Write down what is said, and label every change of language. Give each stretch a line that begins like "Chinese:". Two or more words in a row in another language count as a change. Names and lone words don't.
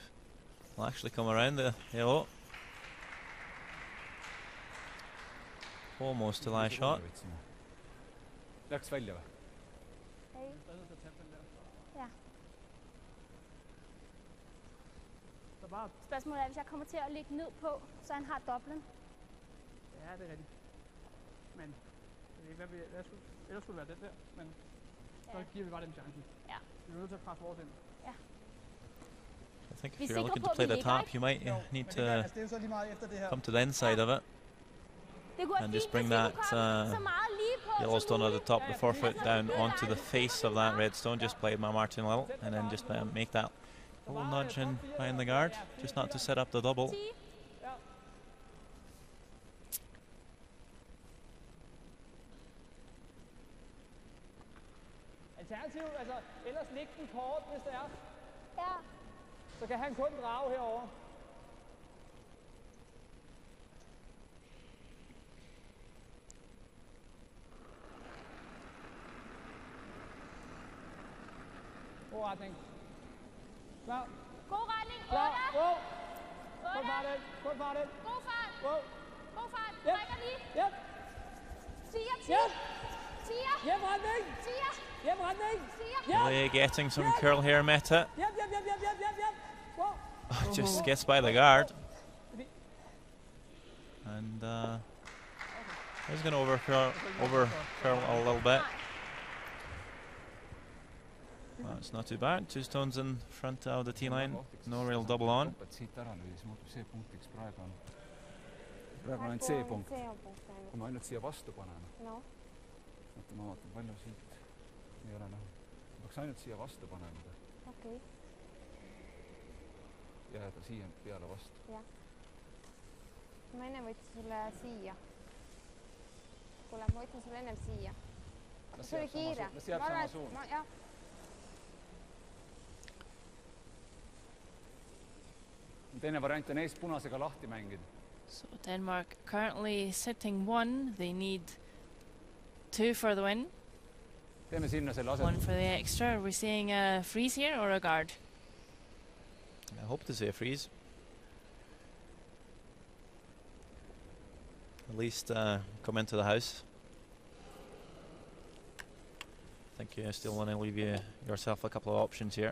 English: Will actually come around the yellow. Almost a live shot.
Estonian: Läks välja või?
Danish: Spørgsmålet er, hvis jeg kommer til at ligge ned på, så han har dobblen. Ja, det er rigtigt. Men ellers skulle det være den der, men så giver vi bare dem chancen. Ja. Vi er nødt til at presse vores ind. Ja.
English: I think if you're looking to play the top, you might need
Danish: Men det,
English: to
Danish: altså, det er jo så lige meget efter det her.
English: come to the inside of it and just bring that yellow stone at the top, the forefoot, down onto the face of that red stone, just played by Martin Little, and then just make that little nudge in behind the guard, just not to set up the double.
Danish: Alternativt, altså ellers læg den kort, hvis det er. Ja. Så kan han kun drage herover. God retning. Klar. God retning. Klar. 8. Wow. Kun fart ind. Kun fart ind. God fart. Wow. God fart. Yep. Trækker lige. Yep. 10. Yep. 10. Hjem retning. 10. Hjem retning. 10. Yep.
English: Really getting some curl here, Meta. Yep, yep, yep, yep, yep, yep, yep. Wow. Just gets by the guard. And he's going to over curl a little bit. That's not too bad. 2 stones in front of the tee line. No real double on.
Estonian: siit ära lüüa, siis muutub see punktiks praegu on. Praegu on ainult see punkt. Kui ma ainult siia vastu panen. No. Vaata, ma vaatan palju siit. Ei ole näha. Ma peaks ainult siia vastu panema. Okei. Jääda siia peale vastu. Jah. Ma enne võtsin sulle siia. Kuule, ma võtsin sulle ennem siia. See oli kiire. Las jääb sama suun. Jah. Teine variant on eest punasega lahti mängida.
English: So Denmark currently sitting 1. They need 2 for the win.
Estonian: Teeme sinna selle 1 aset.
English: for the extra. Are we seeing a freeze here or a guard? I hope to see a freeze. At least come into the house. I think you still want to leave yourself a couple of options here.